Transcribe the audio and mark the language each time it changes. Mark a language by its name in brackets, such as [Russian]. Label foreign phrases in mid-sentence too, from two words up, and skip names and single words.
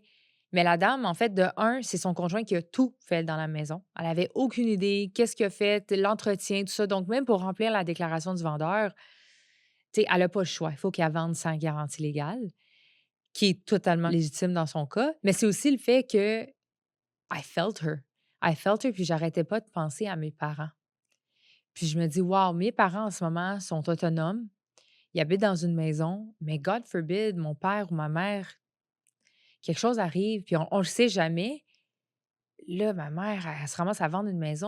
[French] Mais la dame, en fait, de un, c'est son conjoint qui a tout fait dans la maison. Elle avait aucune idée, qu'est-ce qu'il a fait, l'entretien, tout ça. Donc, même pour remplir la déclaration du vendeur, tu sais, elle n'a pas le choix. Il faut qu'elle vende sans garantie légale, qui est totalement légitime dans son cas. Mais c'est aussi le fait que [English] I felt her. I felt her, [French] puis j'arrêtais pas de penser à mes parents. Puis je me dis: «Wow, mes parents en ce moment sont autonomes, ils habitent dans une maison, mais [English] God forbid, [French] mon père ou ma mère, quelque chose arrive, puis on le sait jamais». Là, ma mère, elle se ramasse à vendre une maison.